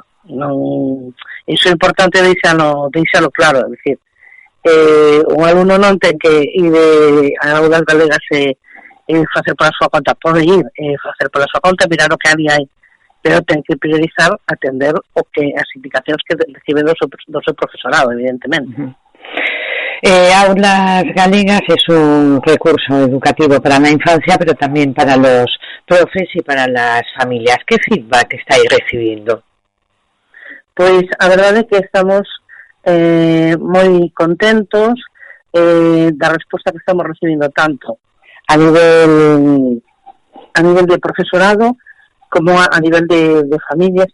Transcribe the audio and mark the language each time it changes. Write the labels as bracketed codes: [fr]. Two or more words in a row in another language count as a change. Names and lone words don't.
[gl] Non, iso é importante deixalo claro, é dicir, un alumno non ten que ir a Aulas Galegas e facer pola súa conta, pode ir facer pola súa conta, mirar o que hai, pero ten que priorizar atender o que as indicacións que recibe do seu profesorado, evidentemente. [es] Aulas Galegas es un recurso educativo para la infancia, pero también para los profes y para las familias. ¿Qué feedback estáis recibiendo? [gl] Pois a verdade é que estamos moi contentos da resposta que estamos recibindo tanto a nivel de profesorado como a nivel de familias